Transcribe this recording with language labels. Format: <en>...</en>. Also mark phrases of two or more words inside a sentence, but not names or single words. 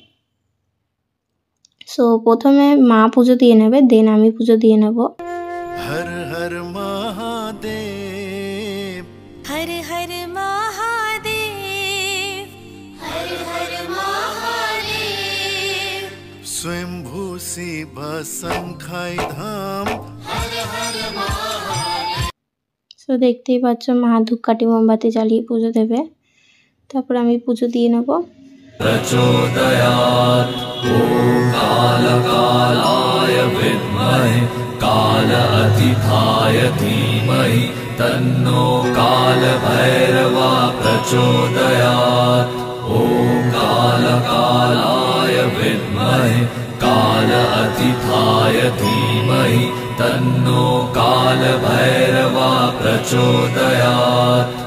<bn>সো প্রথমে মা পুজো দিয়ে নেবে, দেন আমি পুজো দিয়ে নেব।</bn> <sa>হর হর মহাদেব, হর হর মহাদেব, হর হর মহাদেব, स्वयंभू शिव संखाय धाम, হর হর মহাদেব।</sa> <bn>সো দেখতেই পাচ্ছ মা ধূপকাঠি মোমবাতি জ্বালিয়ে পুজো দেবে, তারপর আমি পুজো দিয়ে নেব।</bn> <sa>प्रचोदयात् ॐ कालकालाय विद्महे काल अतिथाय धीमहि तन्नो कालभैरवः प्रचोदयात् ॐ कालकालाय विद्महे काल अतिथाय धीमहि तन्नो कालभैरवः प्रचोदयात्।</sa>